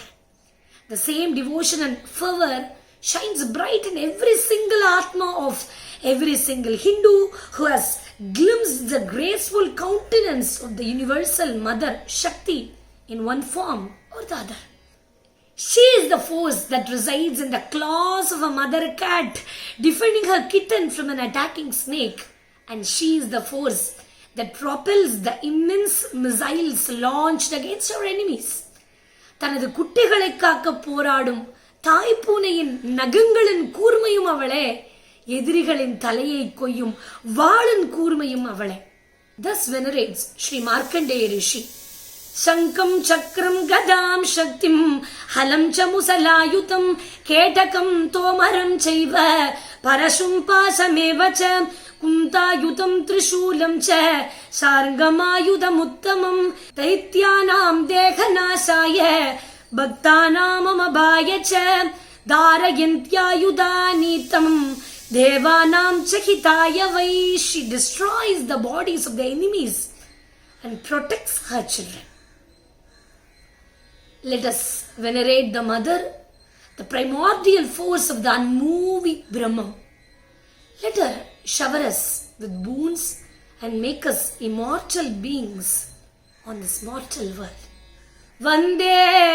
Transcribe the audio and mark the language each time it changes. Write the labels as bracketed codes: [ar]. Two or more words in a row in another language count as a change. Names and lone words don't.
[en] The same devotion and fervor shines bright in every single Atma of every single Hindu who has glimpsed the graceful countenance of the universal Mother Shakti in one form or the other. She is the force that resides in the claws of a mother cat, defending her kitten from an attacking snake. And she is the force that propels the immense missiles launched against our enemies. [ta] தனது குட்டிகளை காக்க போராடும் தாய்ப்பூனையின் நகங்களின் கூர்மையும் அவளே, எதிரிகளின் தலையை கொய்யும் வாளின் கூர்மையும் அவளே. [en] Thus venerates Sri Markandeya Rishi. [sa] शङ्खं चक्रं गदां शक्तिं हलं च मुसलायुधं खेटकं तोमरं चैव परशुं पाशमेव च कुन्तायुधं त्रिशूलं च शार्ङ्गमायुधमुत्तमम् दैत्यानां देहनाशाय भक्तानाम् अभयाय च धारयन्त्यायुधानीत्थं देवानां च हिताय वै. [en] She destroys the bodies of the enemies and protects her children. Let us venerate the mother, the primordial force of the unmoving Brahman. Let her shower us with boons and make us immortal beings on this mortal world.